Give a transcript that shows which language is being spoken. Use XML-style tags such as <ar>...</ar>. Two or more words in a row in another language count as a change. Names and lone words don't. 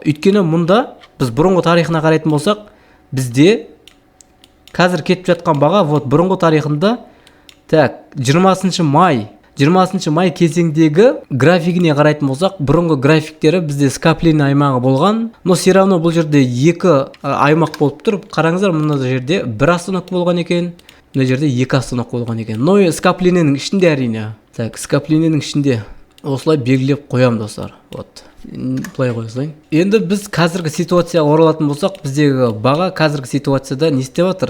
<kk>Өйткені мұнда біз бұрынғы тарихына қарайтын болсақ, бізде қазір кетіп жатқан баға вот бұрынғы тарихында 20 май кезеңдегі графигіне қарайтын болсақ, бұрынғы графиктері бізде скопление аймағы болған.</kk> <ru>Но все равно</ru> <kk>бұл жерде екі аймақ болып тұр. Қараңыздар, мына жерде бір остановка болған екен, мына жерде екі остановка болған екен. Но скопленияның ішінде әрине. Скопленияның ішінде осылай белгілеп қоям, достар. Вот. Былай қойсайын. Енді біз қазіргі ситуацияға оралатын болсақ, біздегі баға қазіргі ситуацияда не істеп жатыр?</kk>